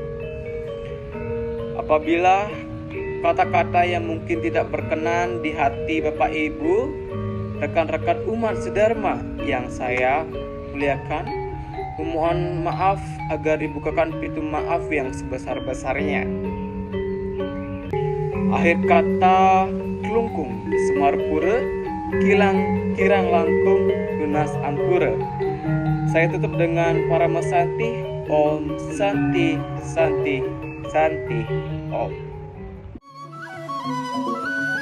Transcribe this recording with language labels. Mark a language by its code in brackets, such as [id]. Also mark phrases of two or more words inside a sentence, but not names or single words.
[id] Apabila kata-kata yang mungkin tidak berkenan di hati Bapak Ibu, rekan-rekan umat sedharma yang saya muliakan, memohon maaf agar dibukakan pintu maaf yang sebesar-besarnya. Akhir kata [ban] kelungkung semarpura, kilang kirang langkung lunas ampura. [id] Saya tutup dengan para mesanti. [sa] Om Santi Santi Santi Om.